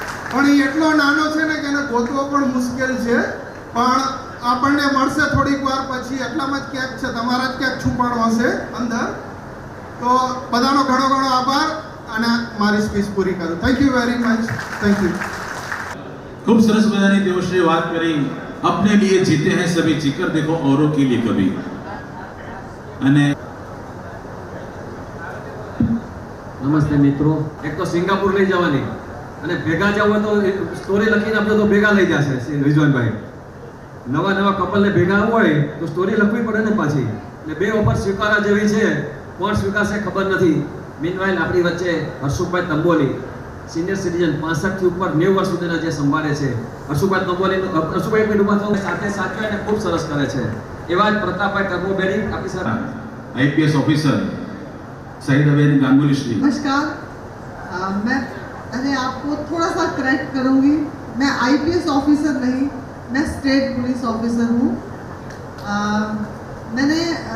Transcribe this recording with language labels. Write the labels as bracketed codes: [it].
[gu] પણ એ એટલો નાનો છે ને કે એને ગોતવો પણ મુશ્કેલ છે. પણ આપણને મળશે થોડીક વાર પછી, એટલામાં જ ક્યાંક છે, તમારા જ ક્યાંક છુપાણો હશે અંદર. તો બધાનો ઘણો આભાર અને મારી સ્પીચ પૂરી કરું. [en] Thank you very much. Thank you. [gu] खूब सरस मजानी देवश्री बात करी. [hi] अपने लिए जीते हैं सभी, जीकर देखो औरों के लिए कभी. [gu] અને નમસ્તે મિત્રો. એક તો સિંગાપુર લઈ જવાની અને ભેગા જવું તો સ્ટોરી લખીને આપજો તો ભેગા લઈ જશે રિઝવાનભાઈ. નવા કપલને ભેગા હોય તો સ્ટોરી લખવી પડે ને પાછી. એટલે 2 ઓફર સ્વીકારા જેવી છે, કોણ સ્વીકારશે ખબર નથી. મીનવાઇલ આપણી વચ્ચે હર્ષુભાઈ તંબોલી, સિનિયર સિટીઝન 65 થી ઉપર 90 વર્ષ સુધીના જે સંભાળે છે. હર્ષુભાઈ પેડુમાં તો સાથે સાચવે અને ખૂબ સરસ કરે છે. એવા જ પ્રતાપભાઈ ટર્બોબેરી આપણી સાથે [hi] आईपीएस ऑफिसर सईदाबेन गांगुली श्री. नमस्कार. मैं आपको थोड़ा सा करेक्ट करूंगी. मैं आईपीएस ऑफिसर नहीं, मैं स्टेट पुलिस ऑफिसर हूँ. मैंने